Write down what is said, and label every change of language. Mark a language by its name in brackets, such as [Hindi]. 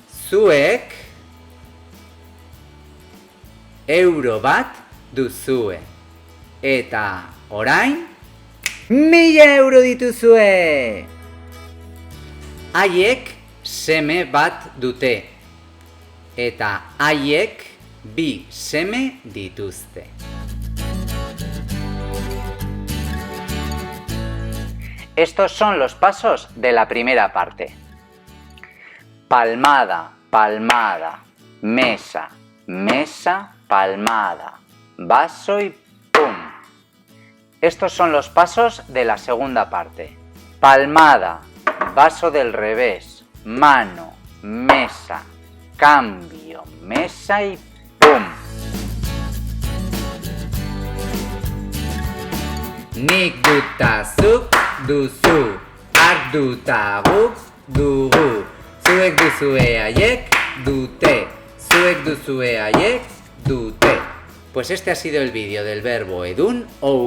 [Basque] Zuek euro bat duzue eta orain 1000 euro dituzue. Haiek seme bat dute eta haiek bi seme dituzte. [Spanish] Estos son los pasos de la primera parte. Palmada, palmada, mesa, mesa, palmada, vaso y pum. Estos son los pasos de la segunda parte. Palmada, vaso del revés, mano, mesa, cambio, mesa y pum. [Basque] Nik duta zuk duzu, hark duta guk dugu, zuek duzue haiek dute, zuek duzue haiek dute. [Spanish] Pues este ha sido el vídeo del verbo edun o ukan. Si te ha gustado este vídeo y quieres que haga más,